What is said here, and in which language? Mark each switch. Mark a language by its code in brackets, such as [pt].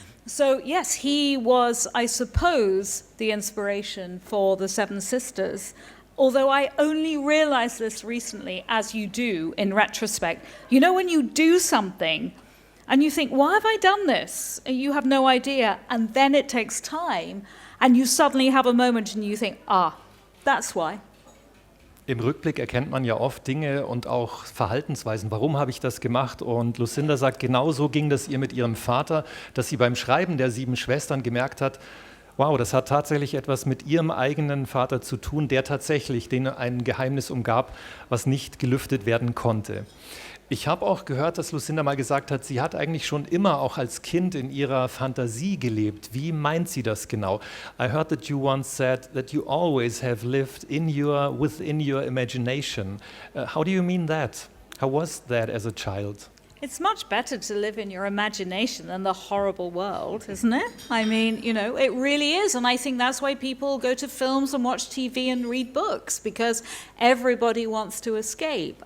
[en] So yes, he was, I suppose, the inspiration for the 7 Sisters, although I only realized this recently, as you do in retrospect. You know, when you do something and you think, why have I done this? And you have no idea, and then it takes time, and you suddenly have a moment and you think, that's why. [de] Im Rückblick erkennt man ja oft Dinge und auch Verhaltensweisen. Warum habe ich das gemacht? Und Lucinda sagt, genau so ging das ihr mit ihrem Vater, dass sie beim Schreiben der 7 Schwestern gemerkt hat, Wow, das hat tatsächlich etwas mit Ihrem eigenen Vater zu tun, der tatsächlich den ein Geheimnis umgab, was nicht gelüftet werden konnte. Ich habe auch gehört, dass Lucinda mal gesagt hat, sie hat eigentlich schon immer auch als Kind in ihrer Fantasie gelebt. Wie meint sie das genau? [en] I heard that you once said that you always have lived within your imagination. How do you mean that? How was that as a child? It's much better to live in your imagination than the horrible world, isn't it? I mean, you know, it really is. And I think that's why people go to films and watch TV and read books, because everybody wants to escape.